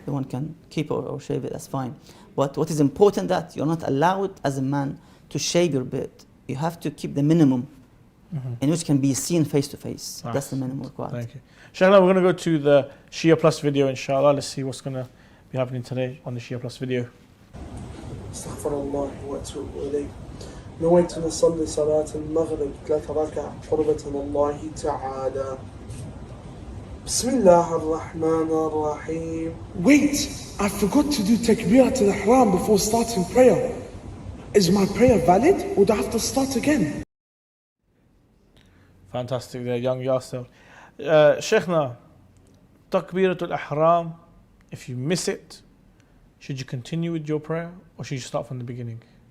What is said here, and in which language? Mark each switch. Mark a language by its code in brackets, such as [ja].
[en] One can keep or shave it. That's fine. But what is important that you're not allowed as a man to shave your beard. You have to keep the minimum in which can be seen face to face. Nice. That's the minimum required. Thank you. Inshallah, we're going to go to the Shia Plus video, inshallah. Let's see what's going to be happening today on the Shia Plus video. [ar] استغفر الله واتوب اليه. نويت ان اصلي صلاه المغرب 3 ركع قربة الله تعالى. بسم الله الرحمن الرحيم. [en] Wait, I forgot to do takbirat al-ihram before starting prayer. Is my prayer valid or do I have to start again? Fantastic there, young Yasser. Sheikhna, takbirat al-ihram, if you miss it, should you continue with your prayer or should you start from the beginning?